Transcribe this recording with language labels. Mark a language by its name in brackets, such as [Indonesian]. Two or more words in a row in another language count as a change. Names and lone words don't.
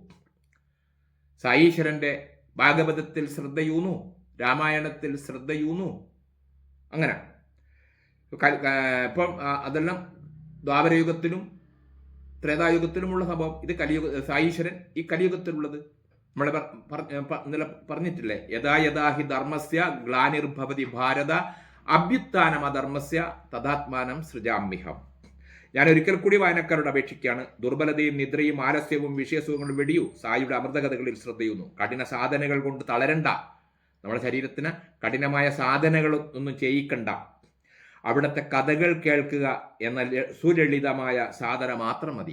[Malayalam] സായീശ്വരന്റെ ഭാഗവതത്തിൽ ശ്രദ്ധയൂന്നു, രാമായണത്തിൽ ശ്രദ്ധയൂന്നു. അങ്ങനെ ഇപ്പം അതെല്ലാം ദ്വാപരയുഗത്തിലും ത്രേതായുഗത്തിലുമുള്ള സംഭവം. ഇത് സായീശ്വരൻ ഈ കലിയുഗത്തിലുള്ളത്. നമ്മളെ ഇന്നലെ പറഞ്ഞിട്ടില്ലേ, [Sanskrit] യഥാ യഥാ ഹി ധർമ്മസ്യ ഗ്ലാനിർഭവതി ഭാരത അഭ്യുത്ഥാനം അധർമ്മസ്യ തഥാത്മാനം സൃജാമ്യഹം. [Malayalam] ഞാൻ ഒരിക്കൽ കൂടി വായനക്കാരോട് അപേക്ഷിക്കുകയാണ്, ദുർബലതയും നിദ്രയും ആലസ്യവും വിഷയസുഖങ്ങളും വെടിയൂ. സായിയുടെ അമൃതകഥകളിൽ ശ്രദ്ധയൂന്നു. കഠിന സാധനകൾ കൊണ്ട് തളരണ്ട. നമ്മുടെ ശരീരത്തിന് കഠിനമായ സാധനകൾ ഒന്നും ചെയ്യിക്കണ്ട. അവിടുത്തെ കഥകൾ കേൾക്കുക എന്ന സുലളിതമായ സാധന മാത്രം മതി.